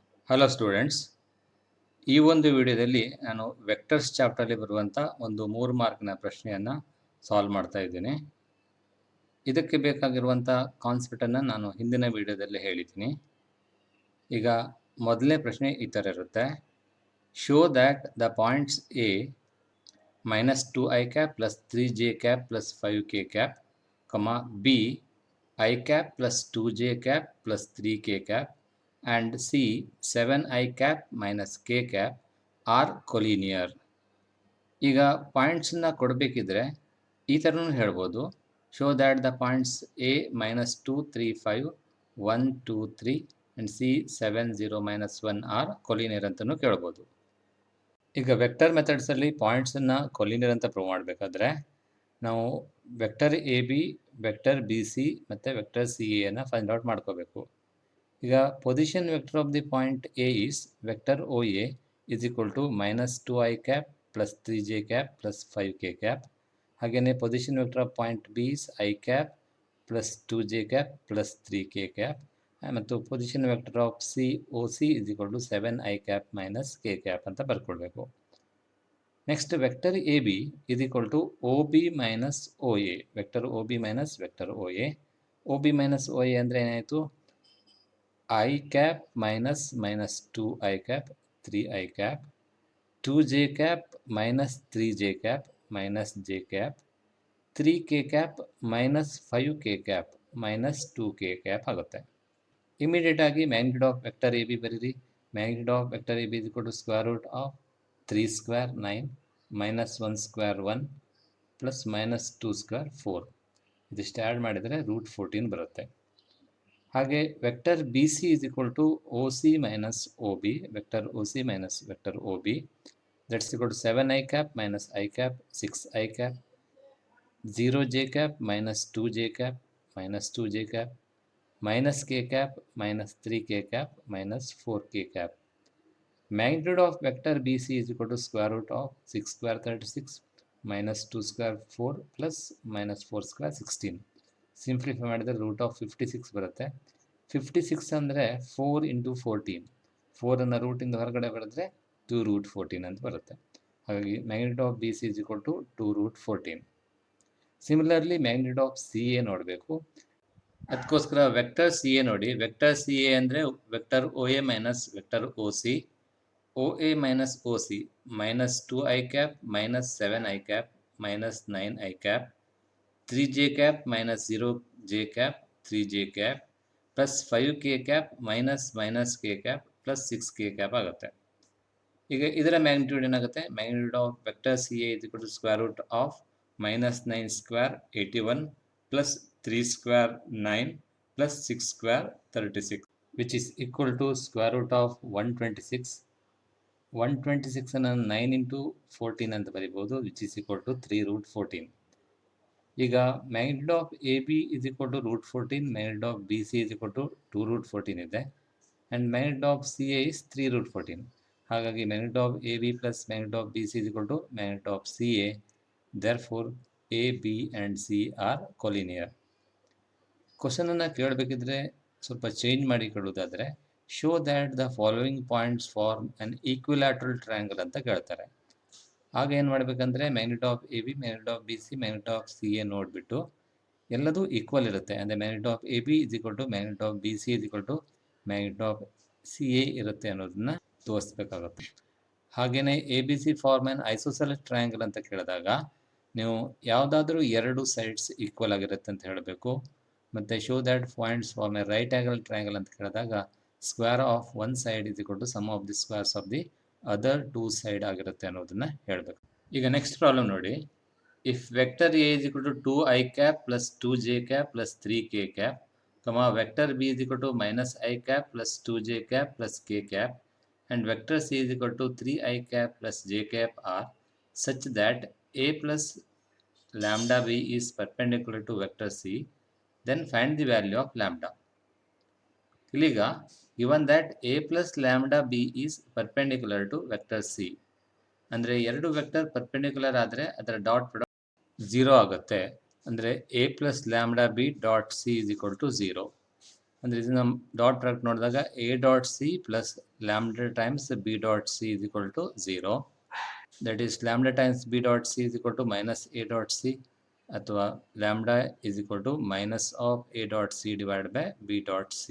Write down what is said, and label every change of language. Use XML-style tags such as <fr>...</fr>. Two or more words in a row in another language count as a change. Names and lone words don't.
<en>hello students,</en> <kn>ಈ ಒಂದು ವಿಡಿಯೋದಲ್ಲಿ ನಾನು ವೆಕ್ಟರ್ಸ್ ಚಾಪ್ಟರ್ಲಿ ಬರುವಂಥ ಒಂದು 3 ಮಾರ್ಕ್ನ ಪ್ರಶ್ನೆಯನ್ನು ಸಾಲ್ವ್ ಮಾಡ್ತಾ ಇದ್ದೀನಿ. ಇದಕ್ಕೆ ಬೇಕಾಗಿರುವಂಥ ಕಾನ್ಸೆಪ್ಟನ್ನು ನಾನು ಹಿಂದಿನ ವಿಡಿಯೋದಲ್ಲಿ ಹೇಳಿದ್ದೀನಿ. ಈಗ ಮೊದಲನೇ ಪ್ರಶ್ನೆ ಈ ಥರ ಇರುತ್ತೆ.</kn> <en>show that the points a -2i cap plus 3j cap plus 5k cap, b I cap plus 2j cap plus 3k cap and c 7i cap minus k cap are collinear.</en> <kn>ಈಗ ಪಾಯಿಂಟ್ಸನ್ನ ಕೊಡಬೇಕಿದ್ರೆ ಈ ಥರನೂ ಹೇಳ್ಬೋದು.</kn> <en>show that the points a -2 3 5 1 2 3 and c 7 0 -1 are collinear</en> <kn>ಅಂತಲೂ ಕೇಳ್ಬೋದು. ಈಗ ವೆಕ್ಟರ್ ಮೆಥಡ್ಸಲ್ಲಿ ಪಾಯಿಂಟ್ಸನ್ನು ಕೊಲಿನಿಯರ್ ಅಂತ ಪ್ರೂವ್ ಮಾಡಬೇಕಾದ್ರೆ ನಾವು</kn> <en>vector a b, vector b c</en> <kn>ಮತ್ತು</kn> <en>vector c</en> <kn>ಎನ</kn> <en>find out</en> <kn>ಮಾಡ್ಕೋಬೇಕು.</kn> <en>ಈಗ position vector of the point a is vector o a is equal to -2i cap plus 3j cap plus 5k cap. ಹಾಗೆಯೇ position vector of point b is i cap plus 2j cap plus 3k cap. ಮತ್ತು position vector of c o c is equal to 7i cap minus k cap</en> <kn>ಅಂತ ಬರ್ಕೊಳ್ಬೇಕು.</kn> <en>next vector a b is equal to o b minus o a, vector o b minus vector o a. o b minus o a</en> <kn>ಅಂದರೆ ಏನಾಯಿತು?</kn> <en>i cap minus 2i cap 3i cap, 2j cap minus 3j cap minus j cap, 3k cap minus 5k cap minus 2k cap ಆಗುತ್ತೆ. ಇಮಿಡಿಯೇಟ್ ಆಗಿ magnitude of vector a b ಬರೀರಿ. magnitude of vector a b is equal to square root of 3 square 9 minus 1 square 1 plus minus 2 square 4.</en> <kn>ಇದಿಷ್ಟು ಆ್ಯಡ್ ಮಾಡಿದರೆ √14 ಬರುತ್ತೆ. ಹಾಗೆ</kn> <en>vector b c is equal to o c minus o b, vector o c minus vector o b, that's equal to 7i cap minus i cap 6i cap, 0j cap minus 2j cap minus 2j cap minus k cap minus 3k cap minus 4k cap. Magnitude of vector BC is equal to square root of 6 square 36 minus 2 square 4 plus minus 4 square 16.</en> <kn>ಸಿಂಪ್ಲಿಫೈ ಮಾಡಿದರೆ</kn> <en>root of</en> <kn>56 ಬರುತ್ತೆ. 56 ಅಂದರೆ 4 ಇಂಟು 14. 4ಅನ್ನು ರೂಟಿಂದ ಹೊರಗಡೆ ಬರೆದ್ರೆ 2√14 ಅಂತ ಬರುತ್ತೆ.</kn> <en>ಹಾಗಾಗಿ magnitude of b c is equal to 2√14. similarly magnitude of c a ನೋಡಬೇಕು. ಅದಕ್ಕೋಸ್ಕರ vector c a ನೋಡಿ. vector c a ಅಂದರೆ vector o a minus vector o c, o a minus o c minus 2i cap minus 7i cap minus 9i cap, 3j cap minus 0j cap 3j cap plus 5k cap minus k cap plus 6k cap ಆಗುತ್ತೆ.</en> <kn>ಈಗ ಇದರ ಮ್ಯಾಗ್ನಿಟ್ಯೂಡ್ ಏನಾಗುತ್ತೆ?</kn> <en>magnitude of vector c a is equal to square root of -9 square 81 plus 3 square 9 plus 6 square 36, which is equal to square root of 126.</en> <kn>126 ಅನ್ನು 9 into 14 ಅಂತ ಬರೀಬಹುದು,</kn> <en>which is equal to 3√14. ಈಗ magnitude of a b is equal to √14, magnitude of b c is equal to 2√14 ಇದೆ, and magnitude of c a is 3√14. ಹಾಗಾಗಿ magnitude of a b plus magnitude of b c is equal to magnitude of c a. therefore a b and c are collinear.</en> <kn>ಕ್ವಶನನ್ನು ಕೇಳಬೇಕಿದ್ರೆ ಸ್ವಲ್ಪ ಚೇಂಜ್ ಮಾಡಿ ಕೇಳೋದಾದರೆ,</kn> <en>show that the following points form an equilateral triangle</en> <kn>ಅಂತ ಕೇಳ್ತಾರೆ. ಆಗ ಏನು ಮಾಡಬೇಕಂದ್ರೆ</kn> <en>magnitude of a b, magnitude of b c, magnitude of c a</en> <kn>ನೋಡಿಬಿಟ್ಟು ಎಲ್ಲದೂ ಈಕ್ವಲ್ ಇರುತ್ತೆ.</kn> <en>ಅಂದರೆ magnitude of a b is equal to magnitude of b c is equal to magnitude of c a</en> <kn>ಇರುತ್ತೆ ಅನ್ನೋದನ್ನ ತೋರಿಸ್ಬೇಕಾಗುತ್ತೆ. ಹಾಗೆಯೇ</kn> <en>a b c form an isosceles triangle</en> <kn>ಅಂತ ಕೇಳಿದಾಗ ನೀವು ಯಾವುದಾದ್ರೂ ಎರಡು ಸೈಡ್ಸ್ ಈಕ್ವಲ್ ಆಗಿರುತ್ತೆ ಅಂತ ಹೇಳಬೇಕು.</kn> <en>ಮತ್ತು show that points form a right angle triangle</en> <kn>ಅಂತ ಕೇಳಿದಾಗ</kn> <en>square of one side is equal to sum of the squares of the other two side</en> <kn>ಆಗಿರುತ್ತೆ ಅನ್ನೋದನ್ನು ಹೇಳಬೇಕು. ಈಗ</kn> <en>next problem</en> <kn>ನೋಡಿ.</kn> <en>if vector a is equal to 2i cap plus 2j cap plus 3k cap, vector b is equal to -i cap plus 2j cap plus k cap, and vector c is equal to 3i cap plus j cap are such that a plus lambda b is perpendicular to vector c, then find the value of lambda.</en> <kn>ಇಲ್ಲಿಗ</kn> <en>given that a plus lambda b is perpendicular to vector c,</en> <kn>ಅಂದರೆ ಎರಡು ವೆಕ್ಟರ್ ಪರ್ಪೆಂಡಿಕ್ಯುಲರ್ ಆದರೆ ಅದರ</kn> <en>dot product</en> <kn>0 ಆಗುತ್ತೆ.</kn> <en>ಅಂದರೆ a plus lambda b dot c is equal to 0.</en> <kn>ಅಂದರೆ ಇದನ್ನು</kn> <en>dot product ನೋಡಿದಾಗ a dot c plus lambda times b dot c is equal to 0. that is lambda times b dot c is equal to minus a dot c, ಅಥವಾ lambda is equal to minus of a dot c divide by b dot c.</en>